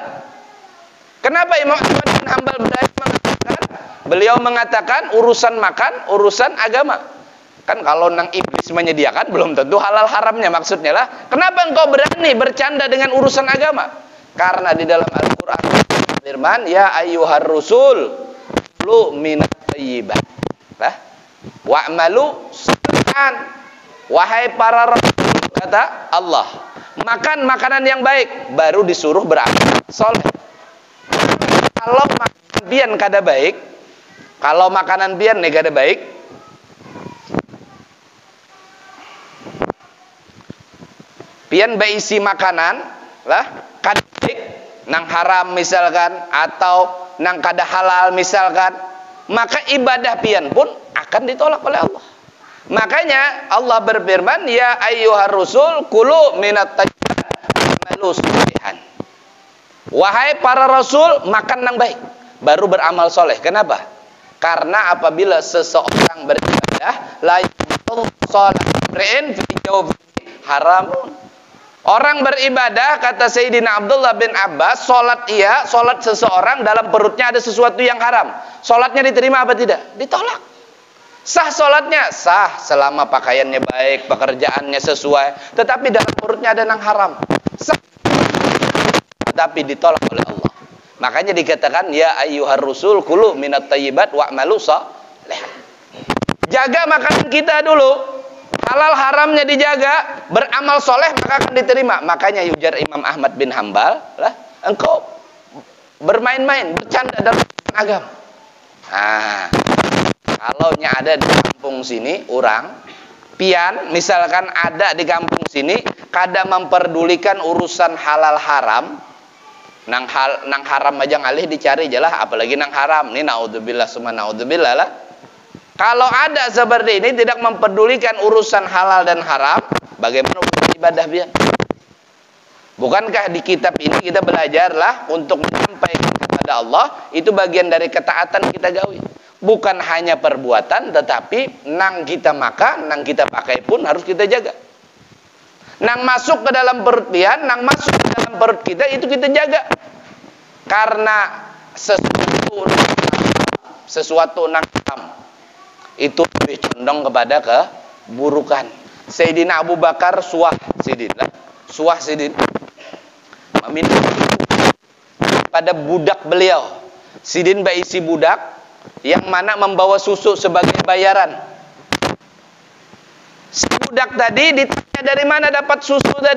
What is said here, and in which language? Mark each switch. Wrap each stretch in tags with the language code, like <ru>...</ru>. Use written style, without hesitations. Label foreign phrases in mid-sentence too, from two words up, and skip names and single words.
<id>Kenapa Imam Ahmad bin Hambal mengatakan? Beliau mengatakan urusan makan, urusan agama. Kan kalau nang iblis menyediakan belum tentu halal haramnya, maksudnya lah. Kenapa engkau berani bercanda dengan urusan agama? Karena di dalam Al-Qur'an firman,</id> <ar>يا أيها الرسل كلوا من الطيبات. لا، واعملوا صالحا.</ar> <id>Wahai para rasul, kata Allah, makan makanan yang baik, baru disuruh beramal soleh.</id> <bjn>Kalau makanan pian kada baik, kalau makanan pian kada baik, pian berisi makanan lah kada baik, nang haram misalkan, atau nang kada halal misalkan, maka ibadah pian pun akan ditolak oleh Allah.</bjn> <id>Makanya Allah berfirman,</id> <ar>يا أيها الرسل كلوا من الطيبات واعملوا صالحا.</ar> <id>Wahai para rasul, makan yang baik, baru beramal soleh. Kenapa? Karena apabila seseorang beribadah,</id> <ar>لا يقول صلاة امرئ في جوف حرام.</ar> <id>Orang beribadah, kata Sayyidina Abdullah bin Abbas, sholat seseorang dalam perutnya ada sesuatu yang haram. Sholatnya diterima apa tidak? Ditolak. Sah sholatnya? Sah selama pakaiannya baik, pekerjaannya sesuai. Tetapi dalam perutnya ada yang haram. Sah. Tetapi ditolak oleh Allah. Makanya dikatakan,</id> <ar>يا أيها الرسل كلوا من الطيبات واعملوا صالحا.</ar> <id>Jaga makanan kita dulu. Halal haramnya dijaga, beramal soleh maka akan diterima. Makanya ujar Imam Ahmad bin Hambal, lah, engkau bermain-main, bercanda dalam agama.</id> <bjn>misalnya ada di kampung sini orang pian misalkan ada di kampung sini kada memperdulikan urusan halal haram, nang haram aja ngalih dicari jelah, apalagi nang haram.</bjn> <id>Ini</id> <ar>نعوذ بالله ثم نعوذ بالله</ar> <id>lah. Kalau ada seperti ini tidak memperdulikan urusan halal dan haram, bagaimana urusan ibadah pian? Bukankah di kitab ini kita belajarlah untuk menyampaikan kepada Allah, itu bagian dari ketaatan kita gawi. Bukan hanya perbuatan, tetapi nang kita makan, nang kita pakai pun harus kita jaga. Nang masuk ke dalam perut pian, nang masuk ke dalam perut kita, itu kita jaga. Karena sesuatu nang haram itu lebih condong kepada keburukan.</id> <bjn>Sayyidina Abu Bakar suah sidin meminta pada budak beliau. Sidin baisi budak yang mana membawa susu sebagai bayaran.</bjn> <id>Si budak tadi ditanya dari mana dapat susu tadi.</id>